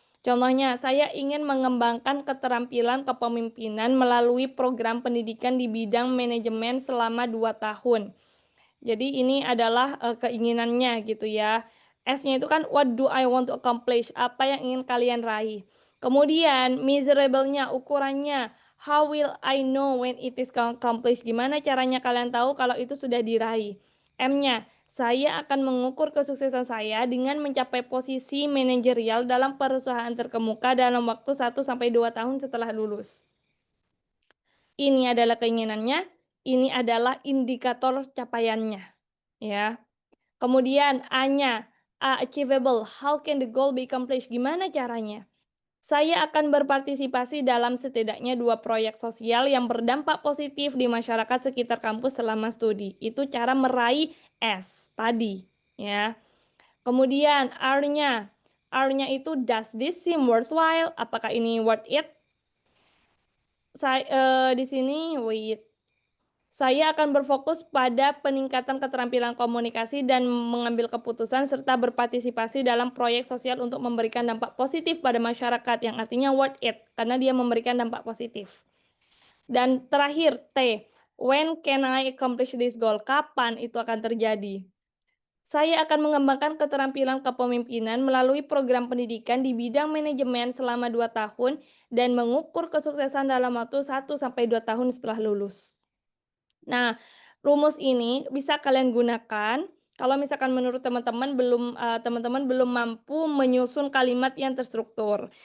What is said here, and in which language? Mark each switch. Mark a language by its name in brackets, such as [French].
[Indonesian] Contohnya, saya ingin mengembangkan keterampilan kepemimpinan melalui program pendidikan di bidang manajemen selama 2 tahun. Jadi ini adalah keinginannya gitu ya. S-nya itu kan [English] what do I want to accomplish? [Indonesian] Apa yang ingin kalian raih? Kemudian measurable-nya, ukurannya. [English] How will I know when it is accomplished? [Indonesian] Gimana caranya kalian tahu kalau itu sudah diraih? M-nya, saya akan mengukur kesuksesan saya dengan mencapai posisi manajerial dalam perusahaan terkemuka dalam waktu 1 sampai 2 tahun setelah lulus. Ini adalah keinginannya, ini adalah indikator capaiannya, ya. Kemudian A-nya, [English] achievable, how can the goal be accomplished? [Indonesian] Gimana caranya? Saya akan berpartisipasi dalam setidaknya 2 proyek sosial yang berdampak positif di masyarakat sekitar kampus selama studi. Itu cara meraih S tadi, ya. Kemudian R-nya. R-nya itu [English] does this seem worthwhile? [Indonesian] Apakah ini worth it? Di sini saya akan berfokus pada peningkatan keterampilan komunikasi dan mengambil keputusan serta berpartisipasi dalam proyek sosial untuk memberikan dampak positif pada masyarakat, yang artinya worth it, karena dia memberikan dampak positif. Dan terakhir, [English] T, when can I accomplish this goal? [Indonesian] Kapan itu akan terjadi? Saya akan mengembangkan keterampilan kepemimpinan melalui program pendidikan di bidang manajemen selama 2 tahun dan mengukur kesuksesan dalam waktu 1 sampai 2 tahun setelah lulus. Nah, rumus ini bisa kalian gunakan kalau misalkan menurut teman-teman belum mampu menyusun kalimat yang terstruktur.